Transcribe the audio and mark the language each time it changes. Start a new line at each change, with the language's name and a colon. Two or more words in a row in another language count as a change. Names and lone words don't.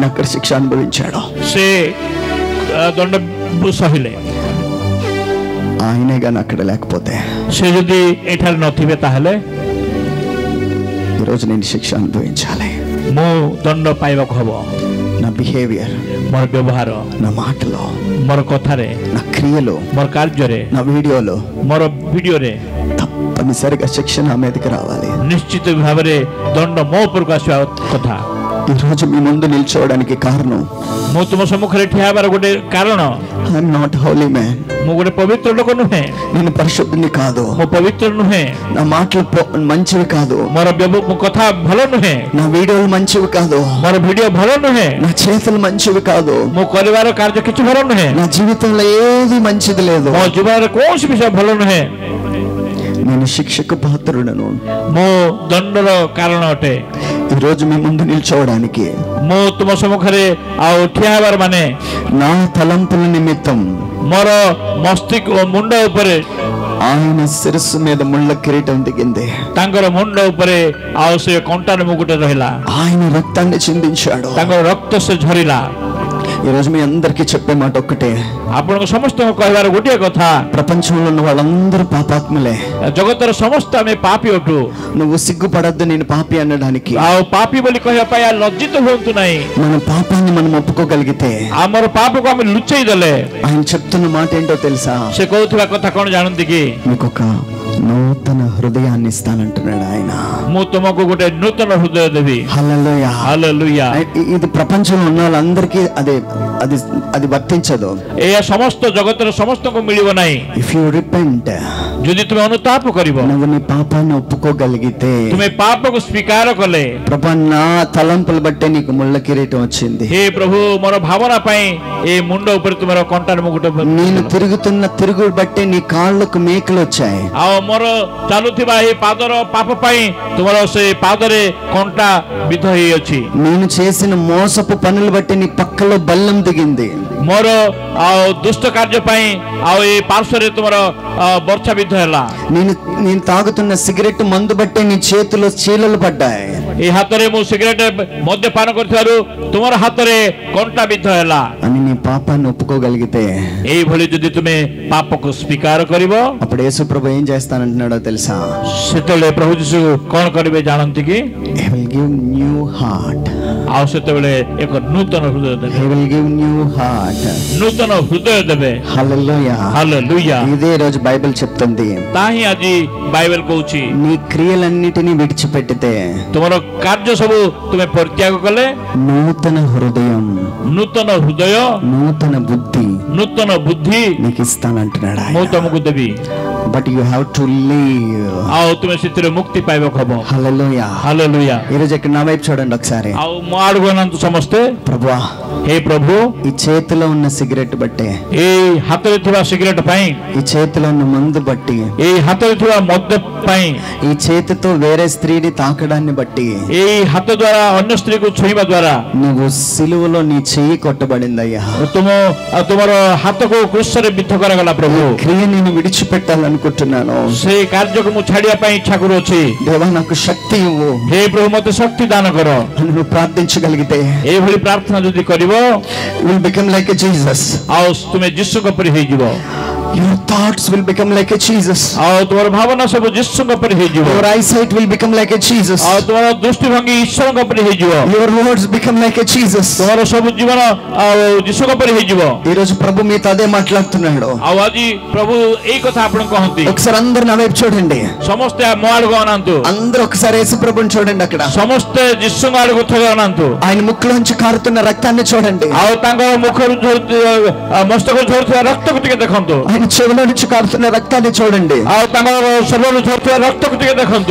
Telugu: ఆయన అక్కడ శిక్ష అనుభవించాడు.
Odia: ସେ ଦଣ୍ଡ ସହିଲେ
Telugu: ఆయనే గాని అక్కడ లేకపోతే
Odia: ସେ ଯଦି ଏଠାରେ ନଥିବେ ତାହେଲେ
Telugu: ఈరోజు నేను శిక్ష అనుభవించాలి.
Odia: ମୁଁ ଦଣ୍ଡ ପାଇବାକୁ ହବ.
Telugu: నా బిహేవియర్,
Odia: ମୋର ବ୍ୟବହାର,
Telugu: నా మాటలో,
Odia: ମୋର କଥାରେ,
Telugu: నా క్రియలో,
Odia: ମୋର କାର୍ଯ୍ୟରେ,
Telugu: నా వీడియోలో
Odia: ମୋର ଭିଡିଓରେ
Telugu: తప్పనిసరిగా శిక్ష నా మీదకి రావాలి.
Odia: ନିଶ୍ଚିତ ଭାବରେ ଦଣ୍ଡ ମୋ ଉପରକୁ ଆସିବା କଥା.
Telugu: ఈరోజు మీ ముందు నిల్చోవడానికి కారణం,
Odia: ମୁଁ ତୁମ ସମ୍ମୁଖରେ ଠିଆ ହେବାର ଗୋଟେ କାରଣ,
English: I'm not holy man.
Odia: ମୁଁ ଗୋଟେ ପବିତ୍ର ଲୋକ ନୁହେଁ,
Telugu: నేను పరిశుద్ధుని కాదు,
Odia: ମୁଁ ପବିତ୍ର ନୁହେଁ,
Telugu: నా మాటలు మంచివి కాదు,
Odia: ମୋର କଥା ଭଲ ନୁହେଁ,
Telugu: నా వీడియోలు మంచివి కాదు,
Odia: ମୋର ଭିଡିଓ ଭଲ ନୁହେଁ,
Telugu: నా చేతులు మంచివి కాదు,
Odia: ମୁଁ କରିବାର କାର୍ଯ୍ୟ କିଛି ଭଲ ନୁହେଁ,
Telugu: నా జీవితంలో ఏది మంచిది లేదు,
Odia: ମୋ ଜୀବନରେ କୌଣସି ବିଷୟ ଭଲ ନୁହେଁ.
Telugu: నేను శిక్షకు పాత్రుడను.
Odia: ମୁଁ ଦଣ୍ଡର କାରଣ ଅଟେ.
Telugu: ఈరోజు మీ ముందు నిల్చోవడానికి,
Odia: ମୁଁ ତୁମ ସମ୍ମୁଖରେ ଆଉ ଠିଆ ହେବାର ମାନେ
Telugu: నా తలంపుల నిమిత్తం
Odia: ମୋର ମସ୍ତିଷ୍କ ଓ ମୁଣ୍ଡ ଉପରେ
Telugu: ఆయన శిరస్సు మీద ముళ్ళ కిరీటం దిగింది.
Odia: ତାଙ୍କର ମୁଣ୍ଡ ଉପରେ ଆଉ ସେ କଣ୍ଟାର ମୁକୁଟ ରହିଲା.
Telugu: ఆయన రక్తాన్ని చిందించాడు.
Odia: ତାଙ୍କର ରକ୍ତ ସେ ଝରିଲା.
Telugu: ఈరోజు మీ అందరికీ చెప్పే మాట ఒక్కటే,
Odia: ଆପଣଙ୍କ ସମସ୍ତଙ୍କୁ କହିବାର ଗୋଟିଏ କଥା,
Telugu: ప్రపంచంలో ఉన్న వాళ్ళందరూ పాపాత్ములే.
Odia: ଜଗତର ସମସ୍ତ ଆମେ ପାପୀ ଅଟୁ.
Telugu: నువ్వు సిగ్గుపడద్దు నేను పాపి అనడానికి.
Odia: ଆଉ ପାପୀ ବୋଲି କହିବା ପାଇଁ ଲଜ୍ଜିତ ହୁଅନ୍ତୁ ନାହିଁ.
Telugu: మన పాపాన్ని మనం ఒప్పుకోగలిగితే,
Odia: ଆମର ପାପକୁ ଆମେ ଲୁଚେଇ ଦେଲେ,
Telugu: ఆయన చెప్తున్న మాట ఏంటో తెలుసా?
Odia: ସେ କହୁଥିବା କଥା କଣ ଜାଣନ୍ତି କି?
Telugu: మీకు ఒక నూతన హృదయాన్ని ఇస్తానంటున్నాడు ఆయన.
Odia: ମୁଁ ତୁମକୁ ଗୋଟେ ନୂତନ ହୃଦୟ ଦେବି.
Telugu: హల్లెలూయా, హల్లెలూయా. ఇది ప్రపంచంలో ఉన్న వాళ్ళందరికీ అది వర్తించదు.
Odia: ଏହା ସମସ୍ତ ଜଗତର ସମସ୍ତଙ୍କୁ ମିଳିବ ନାହିଁ.
English: If you repent,
Odia: ଯଦି ତୁମେ ଅନୁତାପ କରିବ,
Telugu: నువ్వు నీ పాపాన్ని ఒప్పుకోగలిగితే,
Odia: ତୁମେ ପାପକୁ ସ୍ୱୀକାର କଲେ,
Telugu: ప్రభు నా తలంపులు బట్టే నీకు ముళ్ళ కిరీటం వచ్చింది.
Odia: ହେ ପ୍ରଭୁ ମୋର ଭାବନା ପାଇଁ ଏ ମୁଣ୍ଡ ଉପରେ ତୁମର କଣ୍ଟାର ମୁକୁଟ,
Telugu: నేను తిరుగుతున్న తిరుగుడు బట్టే నీ కాళ్ళకు మేకలు వచ్చాయి.
Odia: ଆଉ ମୋର ଚାଲୁଥିବା ଏ ପାଦର ପାପ ପାଇଁ ତୁମର ସେ ପାଦରେ କଣ୍ଟା ବିଧ ହେଇଅଛି.
Telugu: నేను చేసిన మోసపు పనులు బట్టి నీ పక్కలో బల్లం దిగింది.
Odia: ମୋର ଆଉ ଦୁଷ୍ଟ କାର୍ଯ୍ୟ ପାଇଁ ଆଉ ଏ ପାର୍ଶ୍ୱରେ ତୁମର ବର୍ଷା ବିଧ ହେଲା.
Telugu: నేను తాగుతున్న సిగరెట్ మందు బట్టే నీ చేతిలో చీలలు పడ్డాయి.
Odia: ଏ ହାତରେ ମୁଁ ସିଗାରେଟ ମଦ୍ୟପାନ କରିଥିବାରୁ ତୁମର ହାତରେ କଣ୍ଟା ବିଧ ହେଲା.
Telugu: అని నీ పాపాన్ని ఒప్పుకోగలిగితే,
Odia: ଏଇଭଳି ଯଦି ତୁମେ ପାପକୁ ସ୍ୱୀକାର କରିବ,
Telugu: అప్పుడు యేసు ప్రభు ఏం చేస్తానంటున్నాడో తెలుసా?
Odia: ସେତେବେଳେ ପ୍ରଭୁ ଯୀଶୁ କଣ କରିବେ ଜାଣନ୍ତି କି?
English: He will give new heart.
Odia: ଆଉ ସେତେବେଳେ ଏକ ନୂତନ ହୃଦୟ ଦେବେ.
English: He will give new heart.
Odia: ନୂତନ ହୃଦୟ ଦେବେ.
Telugu: హల్లెలూయా, హల్లెలూయా. ఇదే రోజు బైబిల్ చెప్తుంది,
Odia: ତାହିଁ ଆଜି ବାଇବେଲ କହୁଛି,
Telugu: నీ క్రియలన్నిటినీ విడిచిపెట్టితే,
Odia: ତୁମର କାର୍ଯ୍ୟ ସବୁ ତୁମେ ପରିତ୍ୟାଗ କଲେ,
Telugu: నూతన హృదయం,
Odia: ନୂତନ ହୃଦୟ,
Telugu: నూతన బుద్ధి
Odia: ନୂତନ ବୁଦ୍ଧି
Telugu: నీకు ఇస్తానంటున్నాడు
Odia: ମୁଁ
Telugu: ఆయన.
Odia: ତମକୁ ଦେବି.
English: But you have to live.
Odia: ଆଉ ତୁମେ ସେଥିରେ ମୁକ୍ତି ପାଇବାକୁ ହବ.
Telugu: హల్లెలూయా. హల్లెలూయా. ఈరోజు ఇక్కడ నా వైపు చూడండి ఒకసారి.
Odia: ଆଉ ମୋ ଆଡକୁ ଅନାନ୍ତୁ ସମସ୍ତେ.
Telugu: ప్రభువా,
Odia: ହେ ପ୍ରଭୁ,
Telugu: ఈ చేతిలో ఉన్న సిగరెట్ బట్టే,
Odia: ଏଇ ହାତରେ ଥିବା ସିଗାରେଟ ପାଇଁ,
Telugu: ఈ చేతిలో ఉన్న మందు బట్టి,
Odia: ଏଇ ହାତରେ ଥିବା ମଦ ପାଇଁ,
Telugu: ఈ చేతితో వేరే స్త్రీని తాకడాన్ని బట్టి,
Odia: ଏଇ ହାତ ଦ୍ୱାରା ଅନ୍ୟ ସ୍ତ୍ରୀକୁ ଛୁଇଁବା ଦ୍ୱାରା
Telugu: నువ్వు సిలువలో నీ చెయ్యి కొట్టబడిందయ్యా.
Odia: ତୁମର ହାତକୁ କୃଷରେ ବିଦ୍ଧ କରାଗଲା. ପ୍ରଭୁ,
Telugu: క్రియ నేను విడిచిపెట్టాలనుకుంటున్నాను.
Odia: ସେଇ କାର୍ଯ୍ୟକୁ ମୁଁ ଛାଡିବା ପାଇଁ ଇଚ୍ଛା କରୁଅଛି.
Telugu: దేవా నాకు శక్తి ఇవ్వు
Odia: ହେ ପ୍ରଭୁ ମୋତେ ଶକ୍ତି ଦାନ କର.
Telugu: అని నువ్వు ప్రార్థించగలిగితే,
Odia: ଏଇଭଳି ପ୍ରାର୍ଥନା ଯଦି କରିବ,
English: you will become like a Jesus.
Odia: ଆଉ ତୁମେ ଯୀଶୁଙ୍କ ପରି ହେଇଯିବ.
English: Your thoughts will become like a Jesus.
Odia: ଆଉ ତୁମର ଭାବନା ସବୁ ଯୀଶୁଙ୍କ ପରି ହେଇଯିବ.
English: Your eyesight will become like a Jesus.
Odia: ଆଉ ତୁମର ଦୃଷ୍ଟିଭଙ୍ଗୀ ଈଶ୍ୱରଙ୍କ ପରି ହେଇଯିବ.
English: Your words become like a Jesus.
Odia: ତୁମର ସବୁ ଜୀବନ ଆଉ ଯୀଶୁଙ୍କ ପରି ହେଇଯିବ.
Telugu: ఈ రోజు ప్రభు మీతో అదే మాట్లాడుతున్నాడు.
Odia: ଆଉ ଆଜି ପ୍ରଭୁ ଏଇ କଥା ଆପଣଙ୍କୁ କହନ୍ତି.
Telugu: ఒకసారి అందరు నా వైపు చూడండి.
Odia: ସମସ୍ତେ ମୋ ଆଡକୁ ଅନାନ୍ତୁ.
Telugu: అందరూ ఒకసారి యేసు ప్రభుని చూడండి. అక్కడ
Odia: ସମସ୍ତେ ଯୀଶୁଙ୍କ ଆଡକୁ ଥରେ ଅନାନ୍ତୁ.
Telugu: ఆయన ముక్కులోంచి కారుతున్న రక్తాన్ని చూడండి.
Odia: ଆଉ ତାଙ୍କ ମୁଖରୁ ମସ୍ତକରୁ ଝରୁଥିବା ରକ୍ତକୁ ଟିକେ ଦେଖନ୍ତୁ.
Telugu: ఆయన చెవిలో నుంచి కారుతున్న రక్తాన్ని చూడండి.
Odia: ଆଉ ତାଙ୍କର ଶରୀରରୁ ଝରୁଥିବା ରକ୍ତକୁ ଟିକେ ଦେଖନ୍ତୁ.